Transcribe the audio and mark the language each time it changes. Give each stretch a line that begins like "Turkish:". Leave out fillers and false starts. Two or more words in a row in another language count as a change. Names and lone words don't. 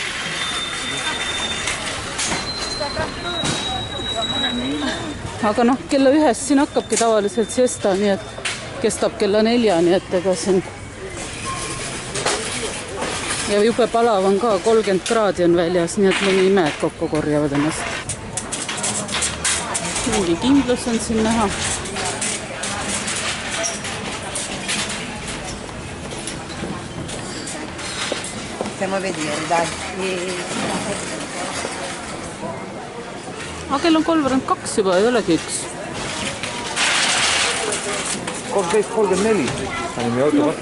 Estonian: Aga noh, kella 1 siin hakkabki tavaliselt siesta, nii et kestab kella 4, nii et ega siin. Ja jube palav on ka, 30 kraadi on väljas, nii et mõni imed kokku korjavad ennast. Mingi kindlus on siin näha.
Italian: Stiamo a vedere, dai.
Estonian: Aga kell on 3:32 juba, ei olegi 1. 13:34. Saime auto vastu.